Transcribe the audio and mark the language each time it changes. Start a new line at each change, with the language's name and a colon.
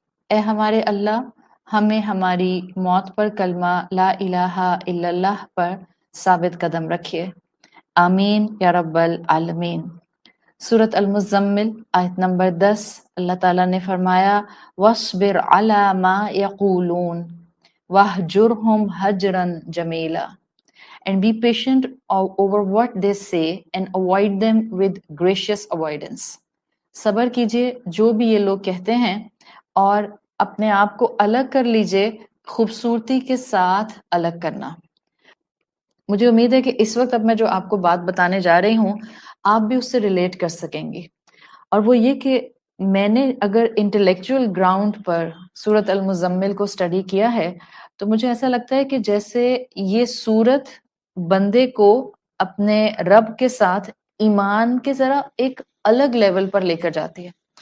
Hindi: ए हमारे अल्लाह, हमें हमारी मौत पर कलमा ला इलाहा इल्लल्लाह पर साबित कदम रखिए। आमीन या रब्बल आलमीन। सूरत अल-मुज़म्मिल आयत नंबर 10, अल्लाह ताला ने फरमाया
Arabic: वस्बिर अला मा यक़ूलून वहजुरहुम हजरन जमीला।
English: And be patient over what they say and avoid them with gracious avoidance.
Hindi: सब्र कीजिए जो भी ये लोग कहते हैं और अपने आप को अलग कर लीजिए, खूबसूरती के साथ अलग करना। मुझे उम्मीद है कि इस वक्त अब मैं जो आपको बात बताने जा रही हूँ आप भी उससे रिलेट कर सकेंगी, और वो ये कि मैंने अगर इंटेलेक्चुअल ग्राउंड पर सूरत अल-मुज़म्मिल को स्टडी किया है तो मुझे ऐसा लगता है कि जैसे ये सूरत बंदे को अपने रब के साथ ईमान के जरा एक अलग लेवल पर लेकर जाती है।